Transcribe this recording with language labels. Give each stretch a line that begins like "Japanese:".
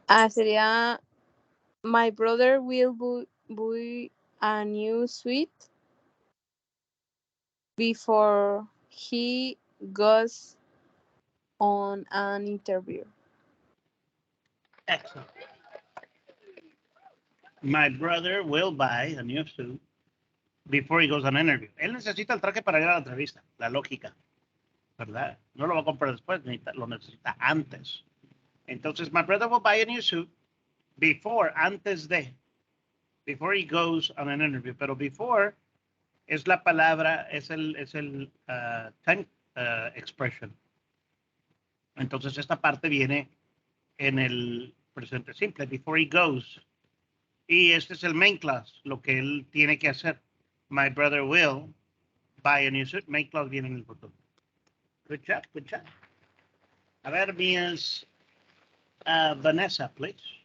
Spanish: Sería
English: my brother will buy a new suite before he goes on an interview. Excellent. My brother will buy a new suit before he goes on an interview.
Spanish: Él necesita el traje para ir a la entrevista. La lógica. ¿Verdad? No lo va a comprar después, lo necesita antes. Entonces,
English: my brother will buy a new suit before,
Spanish: antes de.
English: Before he goes on an interview.
Spanish: Pero before es la palabra, es el time expression. Entonces esta parte viene en el presente simple.
English: Before he goes.
Spanish: Y este es el main clause, lo que él tiene que hacer.
English: My brother will buy a new suit. Main clause viene en el futuro. Good job, good job.
Spanish: A ver, Miss Vanessa,
English: please.